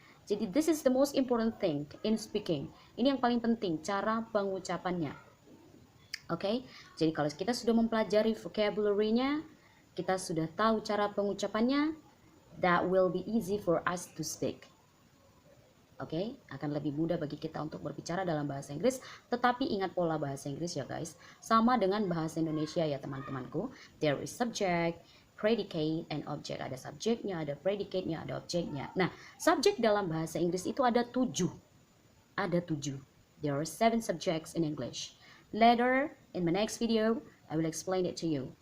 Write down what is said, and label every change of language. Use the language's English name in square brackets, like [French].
[English] Jadi this is the most important thing in speaking. [Indonesian] Ini yang paling penting, cara pengucapannya. Oke, jadi kalau kita sudah mempelajari vocabulary-nya, kita sudah tahu cara pengucapannya, [English] that will be easy for us to speak. [Indonesian] Oke, akan lebih mudah bagi kita untuk berbicara dalam bahasa Inggris. Tetapi ingat pola bahasa Inggris ya guys, sama dengan bahasa Indonesia ya teman-temanku. [English] There is subject, predicate, and object. [Indonesian] Ada subjeknya, ada predicate-nya, ada objeknya. Nah, subjek dalam bahasa Inggris itu ada 7. Ada 7. [English] There are 7 subjects in English. Later, in my next video, I will explain it to you.